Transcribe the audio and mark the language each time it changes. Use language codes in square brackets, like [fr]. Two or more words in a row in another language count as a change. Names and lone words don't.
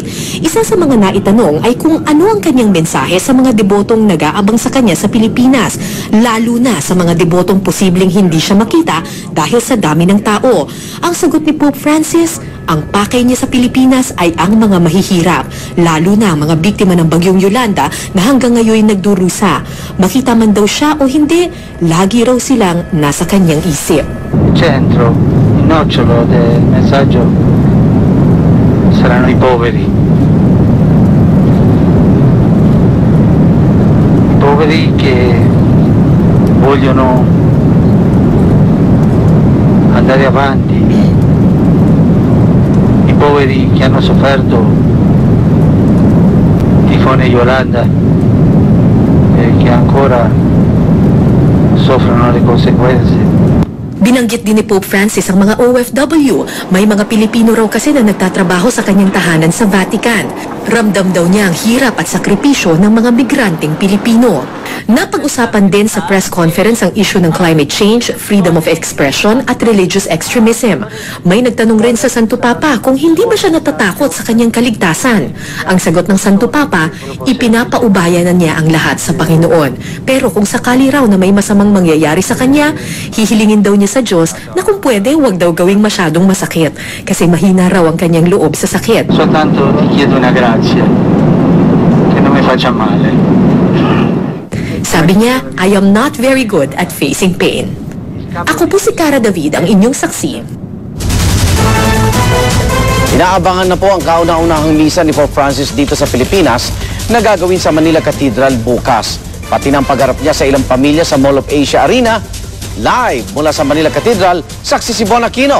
[tl] Isa sa mga naitanong ay kung ano ang kanyang mensahe sa mga debotong nag-aabang sa kanya sa Pilipinas, lalo na sa mga debotong posibleng hindi siya makita dahil sa dami ng tao. Ang sagot ni Pope Francis, ang pakay niya sa Pilipinas ay ang mga mahihirap, lalo na ang mga biktima ng bagyong Yolanda na hanggang ngayon nagdurusa. Makita man daw siya o hindi, lagi raw silang nasa kanyang isip. [it] Centro, il nocciolo del messaggio saranno i poveri. I poveri che vogliono andare avanti. Poveri che hanno sofferto tifone Yolanda e che ancora soffrono le conseguenze. [tl] Binanggit din ni Pope Francis ang mga OFW. May mga Pilipino raw kasi na nagtatrabaho sa kanyang tahanan sa Vatican. Ramdam daw niya ang hirap at sakripisyo ng mga migranteng Pilipino. Napag-usapan din sa [en] press conference [tl] ang issue ng [en] climate change, freedom of expression [tl] at [en] religious extremism. [tl] May nagtanong rin sa Santo Papa kung hindi ba siya natatakot sa kanyang kaligtasan. Ang sagot ng Santo Papa, ipinapaubaya na niya ang lahat sa Panginoon. Pero kung sakali raw na may masamang mangyayari sa kanya, hihilingin daw niya sa Diyos na kung pwede huwag daw gawing masyadong masakit kasi mahina raw ang kanyang loob sa sakit. [it] Soltanto ti chiedo una grazia che non mi faccia male. [tl] Sabi niya, [en] I am not very good at facing pain. [tl] Ako po si Cara David, ang inyong saksi. Inaabangan na po ang kauna-unahang misa ni Pope Francis dito sa Pilipinas na gagawin sa Manila Cathedral bukas. Pati ng pagharap niya sa ilang pamilya sa Mall of Asia Arena. Live mula sa Manila Cathedral, saksi si Bon Aquino.